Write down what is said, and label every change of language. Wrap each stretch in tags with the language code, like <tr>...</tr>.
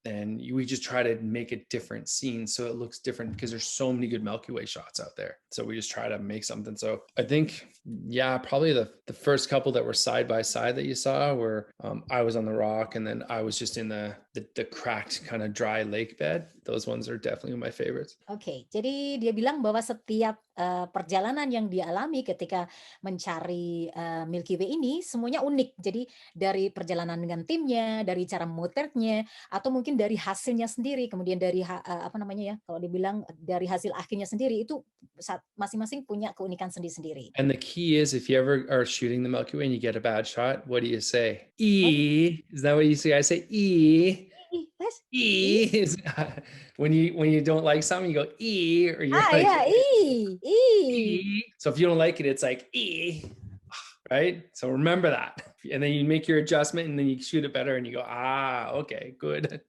<en>And we just try to make a different scene so it looks different because there's so many good Milky Way shots out there. So we just try to make something. So I think, yeah, probably the first couple that were side by side that you saw where I was on the rock and then I was just in the cracked kind of dry lake bed. Those ones are definitely my favorites.</en> <id>Okay, jadi dia bilang bahwa setiap perjalanan yang dia alami ketika mencari Milky Way ini semuanya unik. Jadi dari perjalanan dengan timnya, dari cara memotretnya, atau mungkin dari hasilnya sendiri, kemudian dari apa namanya ya, kalau dibilang dari hasil akhirnya sendiri, itu masing-masing punya keunikan sendiri-sendiri.</id> <en>And the key is if you ever are shooting the Milky Way and you get a bad shot, what do you say? E. Is that what you say? I say E. E. When you don't like something, you go E, or you're like, yeah, E. So if you don't like it, it's like E, right? So remember that, and then you make your adjustment, and then you shoot it better, and you go, okay, good.</en>